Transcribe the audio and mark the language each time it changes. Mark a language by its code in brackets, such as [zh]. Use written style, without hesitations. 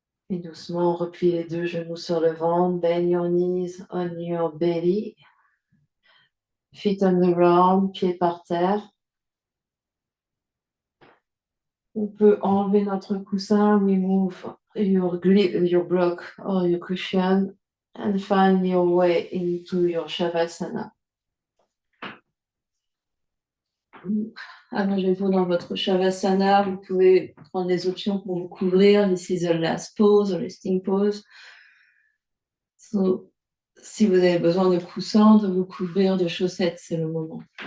[fr] Et doucement, on replie les deux genoux sur le ventre. [en] Bend your knees on your belly. Feet on the ground, [fr] pieds par terre. On peut enlever notre coussin, [en] remove your block or your cushion and find your way into your Shavasana. [fr] Allongez-vous dans votre Shavasana. Vous pouvez prendre les options pour vous couvrir. [en] This is the last pose, the resting pose. [fr] So, si vous avez besoin de coussins, de vous couvrir de chaussettes, c'est le moment.